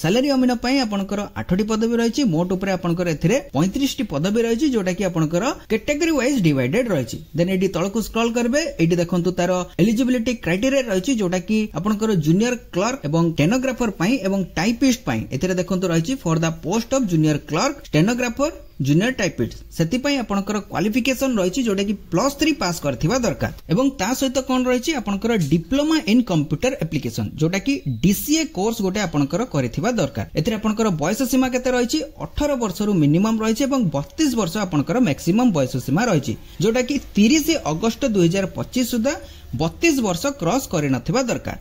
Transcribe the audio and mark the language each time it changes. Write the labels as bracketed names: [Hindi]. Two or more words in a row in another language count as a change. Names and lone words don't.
[Odia] ସାଲାରି ଆମିନ ପାଇଁ ଆପଣଙ୍କର 8 ଟି ପଦବୀ ରହିଛି। ମୋଟ ଉପରେ ଆପଣଙ୍କର ଏଥିରେ 35 ଟି ପଦବୀ ରହିଛି ଯୋଉଟା କି ଆପଣଙ୍କର [English] category wise divided [Odia] ରହିଛି। ଦେନ ଏଠି ତଳକୁ ସ୍କ୍ରୋଲ କରିବେ। ଏଠି ଦେଖନ୍ତୁ ତାର [English] eligibility criteria [Odia] ରହିଛି ଯୋଉଟା କି ଆପଣଙ୍କର [English] junior clerk [Odia] ଏବଂ ଷ୍ଟେନୋଗ୍ରାଫର ପାଇଁ ଏବଂ ଟାଇପିଷ୍ଟ ପାଇଁ ଏଥିରେ ଦେଖନ୍ତୁ ରହିଛି [English] for the post of junior clerk, stenographer, junior typist [Odia] ସେଥି ପାଇଁ ଆପଣଙ୍କର କ୍ୱାଲିଫିକେସନ ରହିଛି ଯୋଉଟା କି +3 ପାସ କରିଥିବା ଦରକାର ଏବଂ ତା ସହିତ କଣ ରହିଛି ଆପଣଙ୍କର [English] diploma in computer application [Odia] ଯୋଉଟା କି ଡିସିଏ କୋର୍ସ ଗୋଟେ ଆପଣଙ୍କର କରିଥିବା ଦରକାର। ଏଥିରେ ଆପଣଙ୍କର ବୟସ ସୀମା କେତେ ରହିଛି 18 ବର୍ଷ ରୁ ମିନିମମ ରହିଛି ଏବଂ 32 ବର୍ଷ ଆପଣଙ୍କର ମାକ୍ସିମମ ବୟସ ସୀମା ରହିଛି ଯୋଉଟା କି 30 ଅଗଷ୍ଟ 2025 ସୁଦ୍ଧା 32 ବର୍ଷ କ୍ରସ କରି ନଥିବା ଦରକାର।